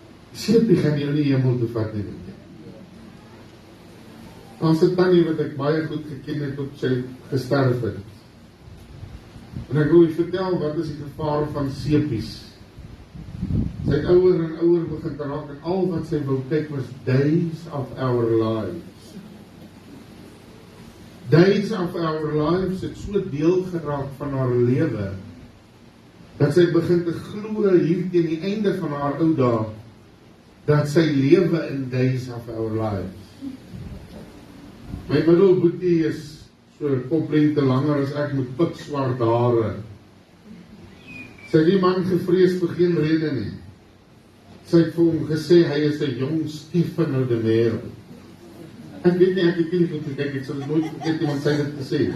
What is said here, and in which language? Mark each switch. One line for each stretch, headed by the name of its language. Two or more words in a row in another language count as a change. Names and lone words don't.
Afrikaans: Seepie gaan jou nie hemel toe vat nie. Ons het tannie wat ek baie goed geken het, tot sy gesterf het. En ek wil u vertel, wat is die gevaar van seepies? Sy het ouer en ouer begin te raak, en al wat sy wou kyk was days of our lives. Days of our lives het so deel geraak van haar lewe, dat sy begin te glo hier teen die einde van haar ou dae, dat sy lewe in days of our lives. My middelboetie is so 'n koplengte langer as ek met pikswart hare. Sy het die man gevrees vir geen rede nie. Sy het vir hom gesê, hy is 'n jong Stefano de Mero. Ek weet nie, ek het nie goed gekyk, ek sal dit nooit vergeet nie, want sy het dit gesê.